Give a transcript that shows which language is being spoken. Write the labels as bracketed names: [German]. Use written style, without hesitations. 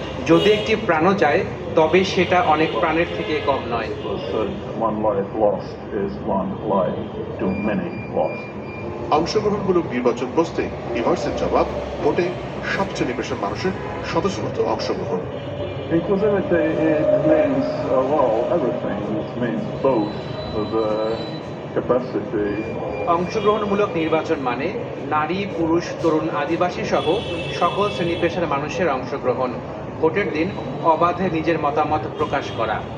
[Bangla] যদি একটি প্রাণও যায়, তবে সেটা অনেক প্রাণের থেকে কম নয়। [English] One life lost is one life too many lost. [Bangla] অংশগ্রহণমূলক নির্বাচন প্রশ্নে ইভার্সের জবাব, ভোটে সব শ্রেণী পেশার মানুষের স্বতঃস্ফূর্ত অংশগ্রহণ। [English] Inclusivity, it means, everything. It means both the capacity. [Bangla] অংশগ্রহণমূলক নির্বাচন মানে নারী, পুরুষ, তরুণ, আদিবাসী সহ সকল শ্রেণী পেশার মানুষের অংশগ্রহণ। ভোটের দিন অবাধে নিজের মতামত প্রকাশ করা।